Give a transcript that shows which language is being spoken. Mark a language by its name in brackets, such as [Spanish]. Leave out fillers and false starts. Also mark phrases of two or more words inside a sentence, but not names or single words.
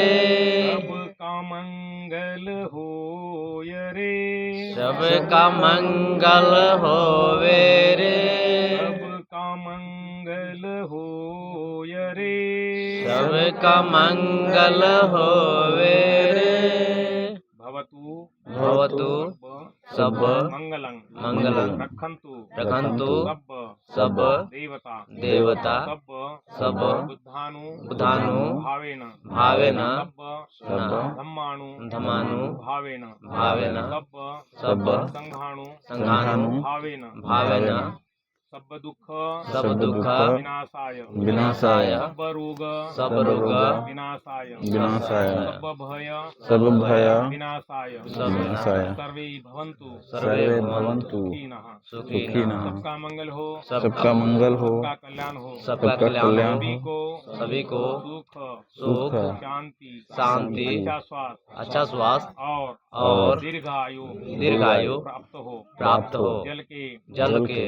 [Hindi] सबका मंगल होय रे, सबका मंगल होवे रे। सबका मंगल होय रे, सबका मंगल होवे रे। [Pali] भवतु भवतु सब मंगलं मंगलं रक्षन्तु रक्षन्तु सब सब देवता देवता सब बुद्धानु भावेन भावेन सब धम्मानु धम्मानु भावेन भावेन सब सब संघानु भावेन भावेन भावेन सब दुख विनाशाय विनाशाय सब रोग विनाशाय सब भय विनाशाय विनाशाय [Sanskrit] सर्वे भवन्तु सर्वे भवन्तु [Hindi] सुखिनः सबका मंगल हो सबका मंगल हो, सबका कल्याण हो सबका कल्याण हो। सभी को सुख सुख शांति शांति अच्छा स्वास्थ्य अच्छा स्वास्थ्य और दीर्घायु दीर्घायु प्राप्त हो जल के के